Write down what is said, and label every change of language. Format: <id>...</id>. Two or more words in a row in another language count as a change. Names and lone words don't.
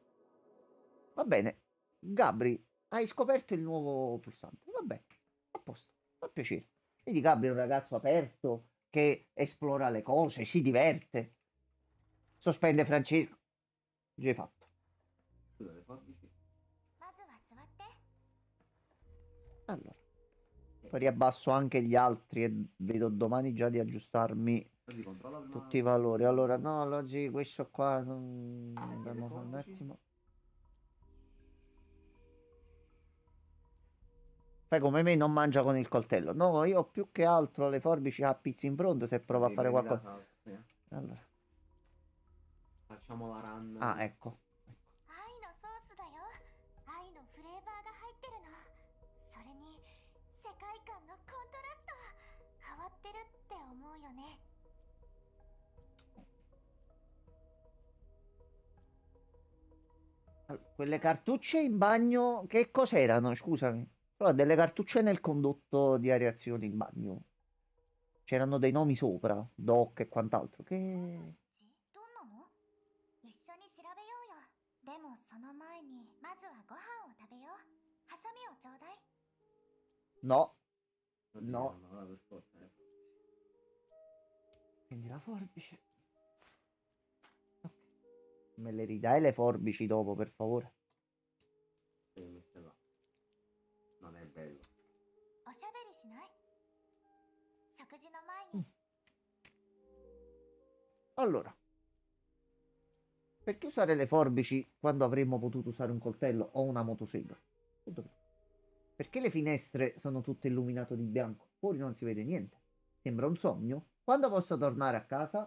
<it>va bene. Gabri, hai scoperto il nuovo pulsante, va bene, a posto, fa piacere. Vedi, Gabri è un ragazzo aperto che esplora le cose, si diverte. Sospende Francesco. Già hai fatto. Scusa, le forbici.</it> <ja>まずは座って。</ja> <it>Allora. Poi riabbasso anche gli altri e vedo domani già di aggiustarmi Così controlla prima. tutti i valori. Allora, no, oggi questo qua non dobbiamo fare un forbici? attimo. Fai come me, non mangia con il coltello. No, io più che altro le forbici a pizza in fronte se provo a Così, fare prendi la qualcosa. salsa. Allora. Facciamo la run. Ah, ecco.</it> <ja>愛のソースだよ。愛のフレーバーが入ってるの。それに世界観のコントラスト変わってるって思うよね。</ja> <it>Allora, quelle cartucce in bagno, che cos'erano? Scusami. Però delle cartucce nel condotto di areazione in bagno. C'erano dei nomi sopra, doc e quant'altro. Che...</it> <ja>どんなの？一緒に調べようよ。でもその前にまずはご飯を食べよう。ハサミをちょうだい。</ja> <it>No. Non si No. chiamano, per forza. Quindi la forbice. Ok. Me le ridai le forbici dopo, per favore? Le ho messe là. Non è bello.</it> <ja>おしゃべりしない？食事の前に。</ja> <it>Allora, perché usare le forbici quando avremmo potuto usare un coltello o una motosega? Punto primo. Perché le finestre sono tutte illuminate di bianco? Fuori non si vede niente. Sembra un sogno? Quando posso tornare a casa?</it>